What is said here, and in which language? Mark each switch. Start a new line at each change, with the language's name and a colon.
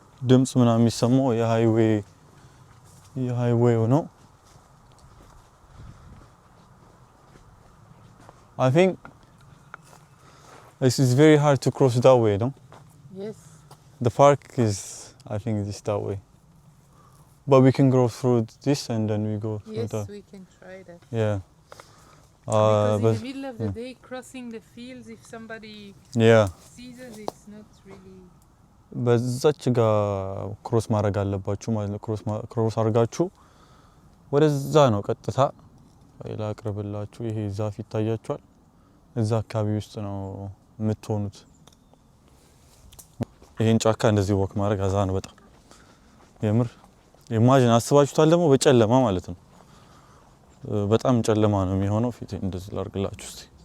Amharic: ድምጽ ምናምን የሚሰማው የሃይዌው ነው።
English: I think this is very hard to cross that way, no? Yes. The park is, I think, this that way. But we can go through this and then we go through Yes, that. we can try that. Yeah. Because but in the middle of the day, crossing the fields, if somebody yeah. sees us, it's not really...
Amharic: በዛች ጋር ክሮስ ማድረግ አለባችሁ ማለት ነው። ክሮስ አድርጋችሁ ወደዛ ነው ቀጥታ ይላቅርብላችሁ። ይሄ ዛፍ ይታያችኋል። እዛ አካባቢ ውስጥ ነው የምትሆኑት። ይሄን ጫካ እንደዚህ ወክ ማድረግ አዛ ነው በጣም የምር ኢማጂን አስባችሁታል። ደግሞ በጨለማ ማለት ነው። በጣም ጨለማ ነው የሚሆነው። ፊት እንደዚህ ላርግላችሁ እስቲ።